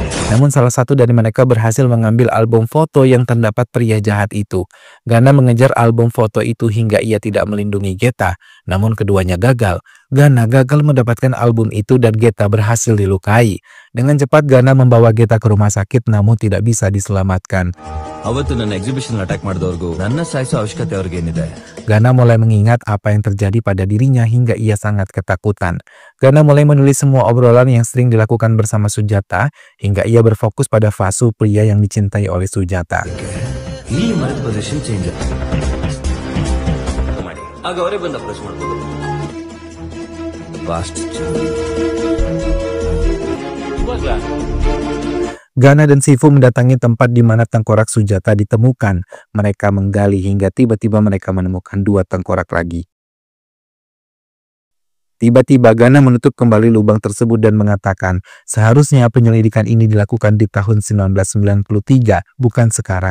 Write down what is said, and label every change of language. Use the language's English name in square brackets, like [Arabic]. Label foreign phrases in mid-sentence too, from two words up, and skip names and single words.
[Indonesian] Namun salah satu dari mereka berhasil mengambil album foto yang terdapat pria jahat itu. Gana mengejar album foto itu hingga ia tidak melindungi Geta, namun keduanya gagal. Gana gagal mendapatkan album itu dan Geta berhasil dilukai. Dengan cepat Gana membawa Geta ke rumah sakit namun tidak bisa diselamatkan. [Kannada] ಅವತ್ತು ನನ್ನ [English] exhibition attack [Kannada] ಮಾಡಿದವ್ರಿಗೂ ನನ್ನ ಸಾಯಿಸೋ ಅವಶ್ಯಕತೆ ಅವ್ರಿಗೇನಿದೆ? [Indonesian] Gana mulai mengingat apa yang terjadi pada dirinya hingga ia sangat ketakutan. Gana mulai menulis semua obrolan yang sering dilakukan bersama Sujata hingga ia berfokus pada Vasu, pria yang dicintai oleh Sujata. [Kannada] ಇಲ್ಲಿ ಮರದ [English] position change [Kannada] ಮಾಡಿ ಆಗ ಅವರೇ ಬಂದು ಅಪ್ರೋಚ್ ಮಾಡ್ಬೋದು. [English] ಫಾಸ್ಟ್ [Indonesian] Gana dan Sifu mendatangi tempat di mana tengkorak Sujata ditemukan. Mereka menggali hingga tiba-tiba mereka menemukan 2 tengkorak lagi. Tiba-tiba Gana menutup kembali lubang tersebut dan mengatakan, seharusnya penyelidikan ini dilakukan di tahun 1993, bukan sekarang.